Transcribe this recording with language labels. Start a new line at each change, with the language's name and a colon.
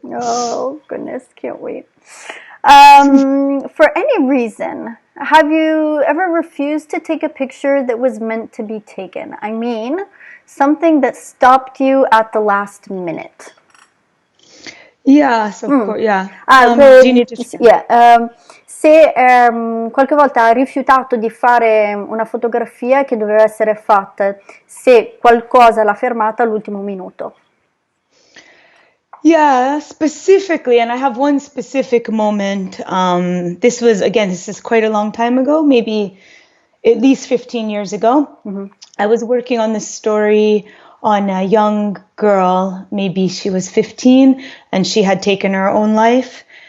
English: Oh goodness, can't wait. For any reason, have you ever refused to take a picture that was meant to be taken? I mean, something that stopped you at the last minute. Yes, of course, yeah. Do you need to
Italian: se qualche volta ha rifiutato di fare una fotografia che doveva essere fatta, se qualcosa l'ha fermata all'ultimo minuto.
English: Yeah, specifically, and I have one specific moment. This is quite a long time ago, maybe at least 15 years ago. I was working on this story on a young girl, maybe she was 15, and she had taken her own life.